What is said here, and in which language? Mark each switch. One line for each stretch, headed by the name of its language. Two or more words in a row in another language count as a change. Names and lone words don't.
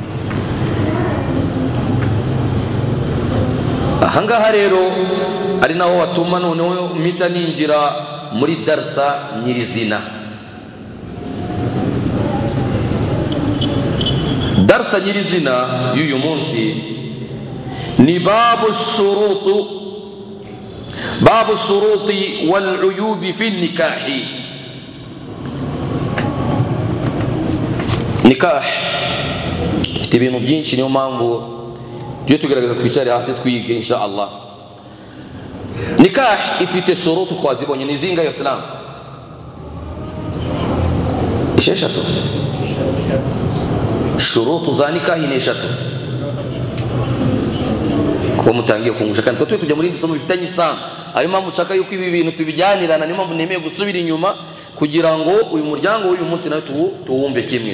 Kinyarwanda: Ahangaha rero ari naho watuma noneho mpita ninjira muri darsa nyirizina. Darsa nyirizina y'uyu munsi ni
Arabic: باب الشروط والعيوب في النكاح.
Kinyarwanda: Nikah ifite ibintu byinshi, niyo mpamvu tujye tugerageza twicare hasi twige
Arabic: إن شاء الله.
Kinyarwanda: Nikah ifite shurutu twazibonye ni zinga ya Islam esheshatu. Shurutu za nikah ni eshatu ko mutangiye kungusha kandi twe kujya muri ndi somo bifitanye isano. Ayo mpamvu nshaka yuko ibi bintu tubijyanirana, niyo mpamvu nemeye gusubira inyuma kugira ngo uyu muryango w'uyu munsi nawe tuwumve kimwe.